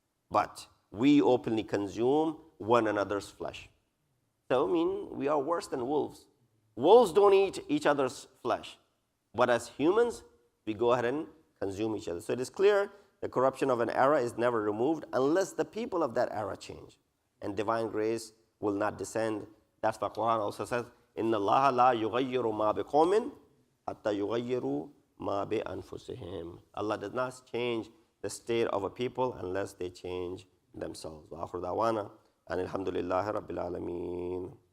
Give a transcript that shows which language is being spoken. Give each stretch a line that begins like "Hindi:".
English: But we openly consume one another's flesh. So, we are worse than wolves. Wolves don't eat each other's flesh. But as humans, we go ahead and consume each other. So it is clear the corruption of an era is never removed unless the people of that era change. And divine grace will not descend. That's what Quran also says,
Arabic: إِنَّ اللَّهَ لَا يُغَيِّرُ مَا بِقَوْمٍ حَتَّى يُغَيِّرُوا مَا بِأَنفُسِهِمْ.
English: Allah does not change the state of a people unless they change themselves.
Arabic: وآخر دعوانا أن الحمد لله رب العالمين.